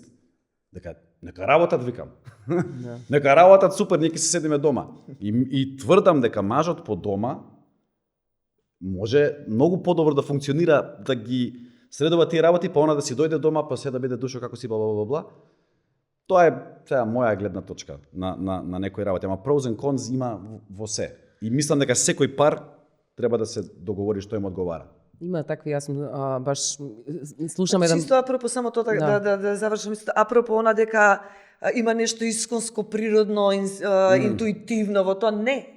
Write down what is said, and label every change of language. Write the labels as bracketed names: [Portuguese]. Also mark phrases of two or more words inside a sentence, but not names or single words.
[Macedonian] Дека нека работат, викам. Нека работат супер, ние ќе се седиме дома. И тврдам дека мажот по дома може многу подобро да функционира, да ги средува тие работи, па она да си дојде дома, па се да биде душо како си бла. Тоа е сега моја гледна точка на некои работи, ама [English] pros and cons [Macedonian] има во се. И мислам дека секој пар треба да се договори што им одговара. Има такви, јас баш слушам еден... Чисто апропо само тоа да завршам исто, апропо она дека има нешто исконско, природно, интуитивно во тоа, не.